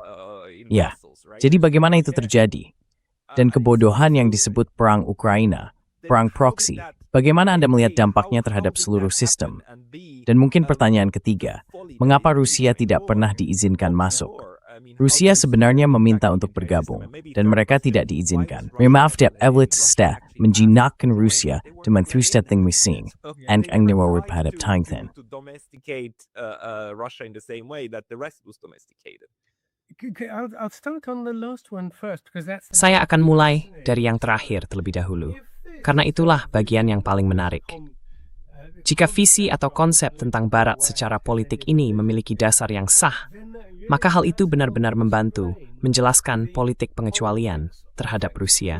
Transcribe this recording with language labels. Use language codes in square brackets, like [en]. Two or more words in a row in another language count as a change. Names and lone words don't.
[id] Jadi bagaimana itu terjadi? Dan kebodohan yang disebut perang Ukraina, perang proksi, bagaimana Anda melihat dampaknya terhadap seluruh sistem? Dan mungkin pertanyaan ketiga, mengapa Rusia tidak pernah diizinkan masuk? Rusia sebenarnya meminta untuk bergabung, dan mereka tidak diizinkan. Memavdep Evlitsta menjinakkan Rusia dengan trustetting mising, and ang niwawarpadap tangthen. [en] To domesticate Russia in the same way that the rest was domesticated. I'll start on the last one first, because that's. [id] Saya akan mulai dari yang terakhir terlebih dahulu, karena itulah bagian yang paling menarik. Jika visi atau konsep tentang Barat secara politik ini memiliki dasar yang sah, maka hal itu benar-benar membantu menjelaskan politik pengecualian terhadap Rusia.